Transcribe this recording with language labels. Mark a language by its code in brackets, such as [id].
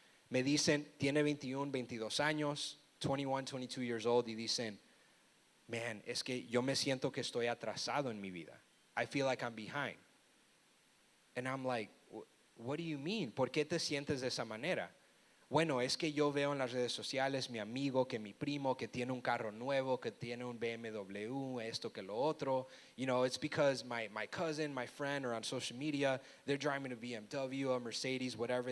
[es] Me dicen, tiene 21, 22 años, [en] 21, 22 years old, [es] y dicen, man, es que yo me siento que estoy atrasado en mi vida. [en] I feel like I'm behind. And I'm like, what do you mean? [es] ¿Por qué te sientes de esa manera? Bueno, es que yo veo en las redes sociales mi amigo, que mi primo, que tiene un carro nuevo, que tiene un BMW, esto que lo otro. [en] You know, it's because my cousin, my friend are on social media. They're driving a BMW, a Mercedes, whatever.